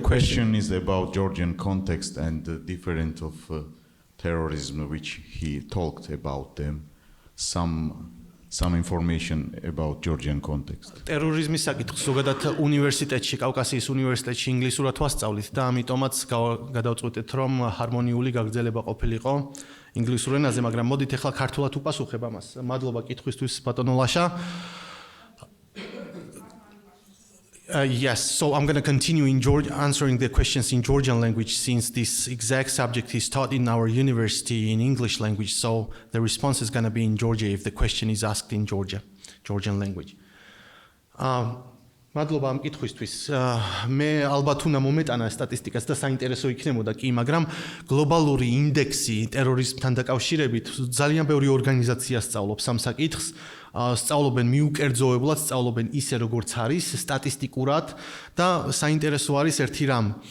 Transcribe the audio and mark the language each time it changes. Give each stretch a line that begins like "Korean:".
English: question is about Georgian context and the different of terrorism, which he talked about them. Some information about Georgian context.
Georgian: ტერორიზმის საკითხს ზოგადად უნივერსიტეტში, კავკასიის უნივერსიტეტში ინგლისურად ვასწავლით და ამიტომაც გადავწყვეტეთ, რომ ჰარმონიული გაგრძელება ყოფილიყო ინგლისურ ენაზე, მაგრამ მოდით ახლა ქართულად უპასუხებ ამას. მადლობა კითხვისთვის, ბატონო ლაშა.
English: Yes, so I'm going to continue answering the questions in Georgian language, since this exact subject is taught in our university in English language. So the response is going to be in Georgia if the question is asked in Georgian language.
Georgian: მადლობა ამ კითხვისთვის. მე ალბათ უნდა მომეტანა სტატისტიკას და საინტერესო იქნებოდა კი, მაგრამ გლობალური ინდექსი ტერორიზმთან დაკავშირებით ძალიან ბევრი ორგანიზაცია სწავლობს ამ საკითხს. სწავლობენ მიუკერძოებლად, სწავლობენ ისე როგორც არის, სტატისტიკურად და საინტერესო არის ერთი რამ.